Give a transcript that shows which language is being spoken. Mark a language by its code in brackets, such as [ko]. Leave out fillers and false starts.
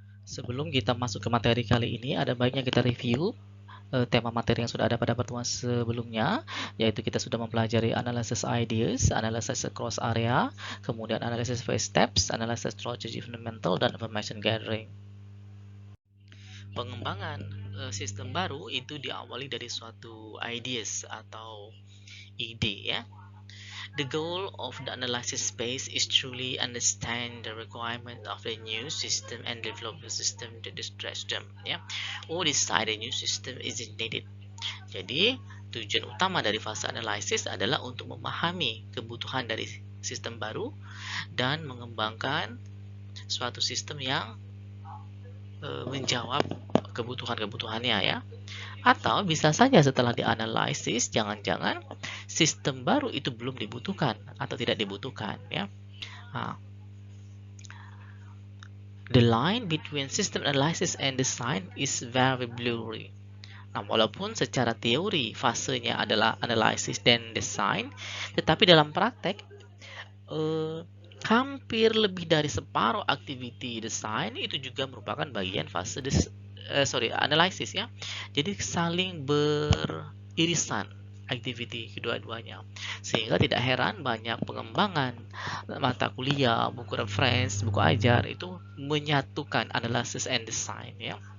[id] Sebelum kita masuk ke materi kali ini, ada baiknya kita review tema materi yang sudah ada pada pertemuan sebelumnya, yaitu kita sudah mempelajari analysis ideas, analysis across area, kemudian analysis phase steps, analysis strategy fundamental, dan information gathering. Pengembangan sistem baru itu diawali dari suatu ideas atau ide, ya. [en] The goal of the analysis phase is truly understand the requirement of the new system and develop the system to address them, ya, or decide a new system is needed. [id] Jadi tujuan utama dari fase analisis adalah untuk memahami kebutuhan dari sistem baru dan mengembangkan suatu sistem yang menjawab kebutuhan-kebutuhannya, ya. Atau bisa saja setelah dianalisis, jangan-jangan sistem baru itu belum dibutuhkan atau tidak dibutuhkan, ya. [en] The line between system analysis and design is very blurry. [id] Nah, walaupun secara teori fasenya adalah analisis dan design, tetapi dalam praktek hampir lebih dari separuh aktiviti desain itu juga merupakan bagian fase analisis, ya. Jadi saling beririsan aktiviti kedua-duanya, sehingga tidak heran banyak pengembangan mata kuliah, buku reference, buku ajar itu menyatukan analysis and design, ya.